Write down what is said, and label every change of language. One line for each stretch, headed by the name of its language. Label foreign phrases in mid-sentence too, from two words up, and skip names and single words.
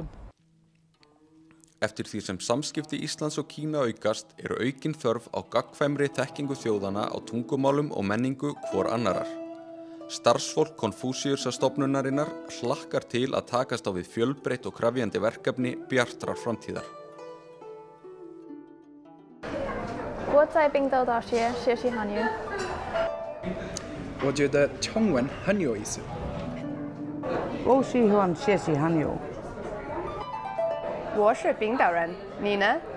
Icelandic: Eftir því sem samskipti Íslands og Kína aukast eru aukin þörf á gagnkvæmri þekkingu þjóðana á tungumálum og menningu hvor annarar. Starfsfólk Konfúsíusarstofnunarinnar hlakkar til að takast á við fjölbreytt og krefjandi verkefni bjartrar framtíðar.
Chinese: 我在冰岛大学学习汉语。我觉得中文很有意思。我喜欢学习汉语。我是冰岛人，你呢？